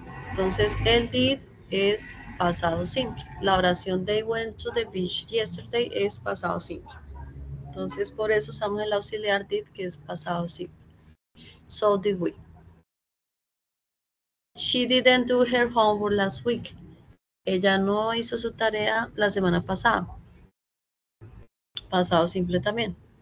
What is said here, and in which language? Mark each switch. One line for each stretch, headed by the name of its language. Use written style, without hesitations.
Spanish: Entonces el did es pasado simple. La oración
English: they went to the beach yesterday
Spanish: es pasado simple. Entonces por eso usamos el auxiliar did, que es pasado simple.
English: So did we. She didn't do her homework last week.
Spanish: Ella no hizo su tarea la semana pasada. Pasado simple también.